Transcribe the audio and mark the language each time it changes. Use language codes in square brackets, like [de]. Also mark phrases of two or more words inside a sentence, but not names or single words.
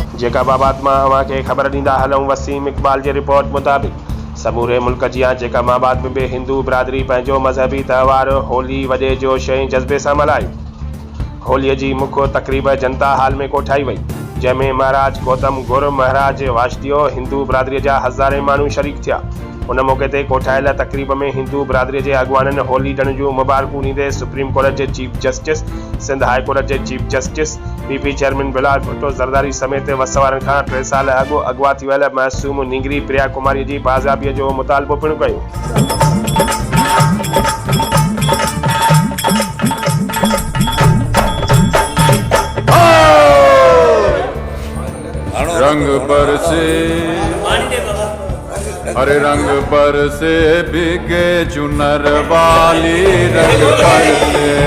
[sd] बाबत मां अवां खे ख़बर ॾींदा हलूं। वसीम इक़बाल जी रिपोर्ट मुताबिक़ समूरे मुल्क जी जैकाबाद में भी हिंदू बिरादरी पंहिंजो मज़हबी त्यौहार होली वॾे जोश ऐं जज़्बे सां मल्हाई। होलीअ जी मुख्य तक़रीब जनता हाल में कोठाई वई, जंहिंमें महाराज गौतम गुर महाराज वाशदियो हिंदू बिरादरीअ जा हज़ारे माण्हू शरीक थिया। उन मौक़े ते कोठायल तक़रीब में हिंदू बिरादरीअ जे अॻवाननि होली ॾिण जूं मुबारकूं ॾींदे सुप्रीम कोर्ट जे चीफ जस्टिस, सिंध हाई कोर्ट जे चीफ जस्टिस, पीपी चेयरमैन बिलाल भुट्टो ज़रदारी समेत वस वारनि खां 3 साल अॻु अॻवा थी वियल मासूम निंगरी प्रिया कुमारी जी बाज़ाबीअ जो मुतालबो पिणु कयो। [hi] रंग बरसे हरे रंग बरसे भीगे चुनर वाली रंग बरसे